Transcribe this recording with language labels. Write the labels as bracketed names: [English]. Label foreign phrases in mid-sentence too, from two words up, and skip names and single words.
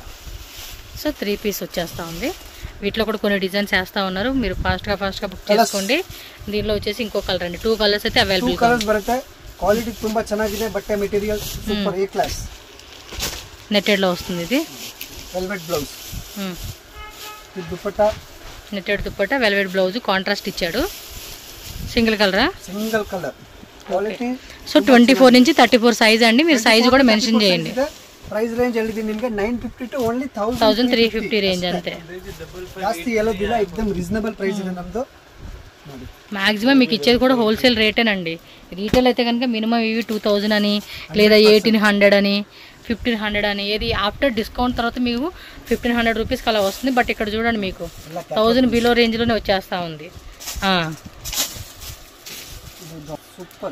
[Telugu] సో 3 పీస్ వచ్చేస్తూ ఉంది. వీటిలో కూడా కొన్ని డిజైన్స్ వేస్తూ ఉన్నారు. మీరు ఫాస్ట్గా బుక్ చేసుకోండి. దీనిలో వచ్చేసి ఇంకో కలర్ అండి. 2 కలర్స్ అయితే అవైలబుల్. [Kannada] 2 కలర్స్ ಬರುತ್ತೆ. క్వాలిటీ ತುಂಬಾ ಚೆನ್ನಾಗಿದೆ. [Telugu] బట్టే [English] material super A class. [Telugu] నెట్టెడ్లో వస్తుంది. ఇది [English] velvet blouse. [Telugu] ఇది దుపట్టా. నెట్టెడ్ దుపట్టా, [English] velvet blouse, contrast [Telugu] ఇచ్చాడు. [English] single colour? single colour. quality. [Telugu] సో 24 నుంచి 34 సైజ్ అండి. మీరు సైజ్ కూడా మెన్షన్ చేయండి. [English] price range [Kannada] ಹೇಳಿದೀನಿ ನಿಮಗೆ 950 [English] to only [Kannada] 1350 ರೇಂಜ್ ಅಂತೆ. ಜಾಸ್ತಿ ಹೇಳೋದಿಲ್ಲ, एकदम [English] reasonable price [Kannada] ಇದೆ ನಮ್ದು. ನೋಡಿ [Telugu] మాక్సిమం మీకు ఇచ్చేది కూడా హోల్సేల్ రేటేనండి. రీటైల్ అయితే కనుక మినిమం ఇవి 2000 అని, లేదా 1800 అని, 1500 అని, ఏది [English] after discount [Telugu] తర్వాత మీకు 1500 రూపీస్కి అలా వస్తుంది. బట్ ఇక్కడ చూడండి మీకు 1000 బిలో రేంజ్లోనే వచ్చేస్తూ ఉంది. సూపర్